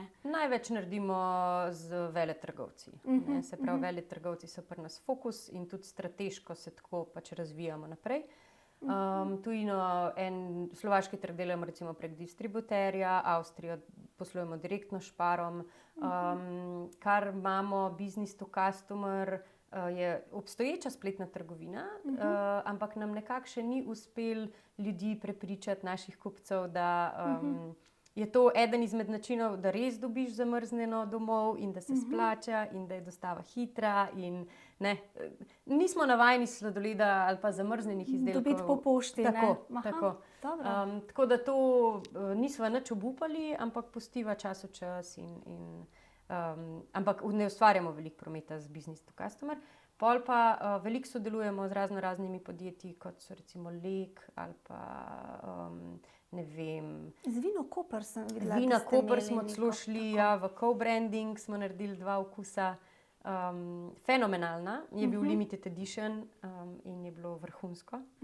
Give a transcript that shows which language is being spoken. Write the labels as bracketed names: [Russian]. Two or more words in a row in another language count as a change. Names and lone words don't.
[Slovenian] Največ naredimo z veletrgovci. Se pravi, veletrgovci so pri nas fokus in tudi strateško se tako pač razvijamo naprej. Tujino, slovaški trg delamo recimo prek distributerja, Avstrijo poslujemo direktno s Šparom. Kar imamo [English] business to customer, [Slovenian] je obstoječa spletna trgovina, ampak nam nekako še ni uspel ljudi prepričati, naših kupcev, da je to eden izmed načinov, da res dobiš zamrznjeno domov in da se splača in da je dostava hitra. Nismo navajeni sladoleda ali pa zamrznjenih izdelkov. Dobiti po pošti. Tako. Tako da to nisva nič obupali, ampak pustiva čas v čas ampak ne ustvarjamo veliko prometa z [English] business to customer. [Slovenian] Pol pa veliko sodelujemo z raznoraznimi podjetji, kot so recimo Lek ali pa ne vem. Z Vino Koper sem videla. Vina Koper smo celo šli, v co-branding smo naredili 2 okusa. Fenomenalna, je bil [English] limited edition [Slovenian] in je bilo vrhunsko.